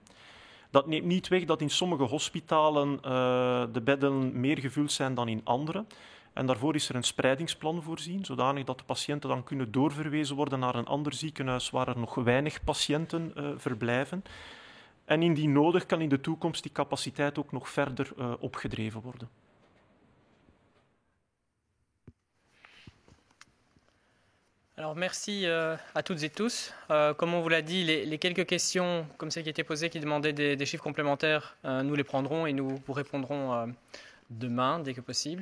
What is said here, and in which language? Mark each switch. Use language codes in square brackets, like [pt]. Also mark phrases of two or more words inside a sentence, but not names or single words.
[nl] Dat neemt niet weg dat in sommige hospitalen de bedden meer gevuld zijn dan in andere. En daarvoor is er een spreidingsplan voorzien, zodanig dat de patiënten dan kunnen doorverwezen worden naar een ander ziekenhuis waar er nog weinig patiënten verblijven. En indien nodig kan in de toekomst die capaciteit ook nog verder opgedreven worden. [fr] Alors merci à toutes et tous. Comme on vous l'a dit, les quelques questions comme celles qui étaient posées, qui demandaient des chiffres complémentaires, nous les prendrons et nous vous répondrons demain, dès que possible.